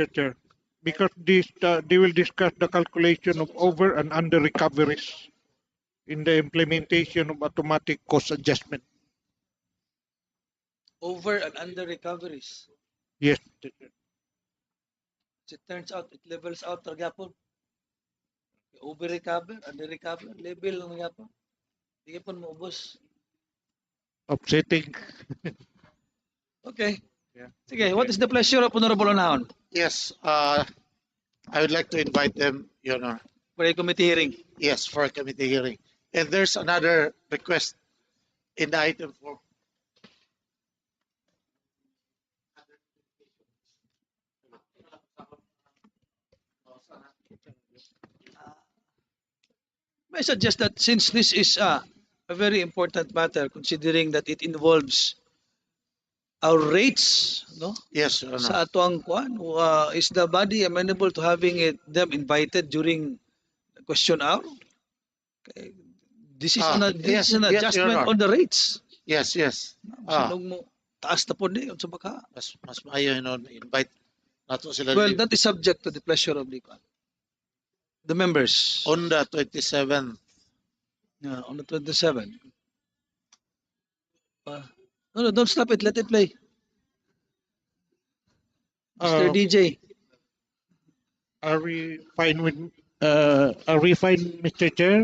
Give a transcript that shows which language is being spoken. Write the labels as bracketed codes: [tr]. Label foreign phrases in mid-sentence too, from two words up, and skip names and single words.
[en] Chair, because this they will discuss the calculation of over and under recoveries in the implementation of automatic cost adjustment. Over and under recoveries. Yes, Mr. Chair. It turns out, it levels out gyapon. Over recover, under recover, level [ceb] lang gyapon. Di gyapon maubos. [en] Upsetting. Okay. Yeah. Sige, what is the pleasure of Honorable Onahon Yes, I would like to invite them, Your Honor. for a committee hearing? Yes, for a committee hearing. And there's another request in the item 4. May I suggest that since this is a very important matter, considering that it involves our rates, no? Yes, Your Honor. [ceb] Sa ato ang kuan, [en] is the body amenable to having them invited during the question hour? Okay. This is an yes, an yes, Your adjustment Honor. on the rates. Yes, yes. [ceb] Sinong mo taas na po ni sa baka. Mas maayo invite nato sila [en] Well, that is subject to the pleasure of the members. on the 27th. Yeah, on the 27th. No, don't stop it. Let it play. Mr. DJ. Are we fine with Mr. Chair?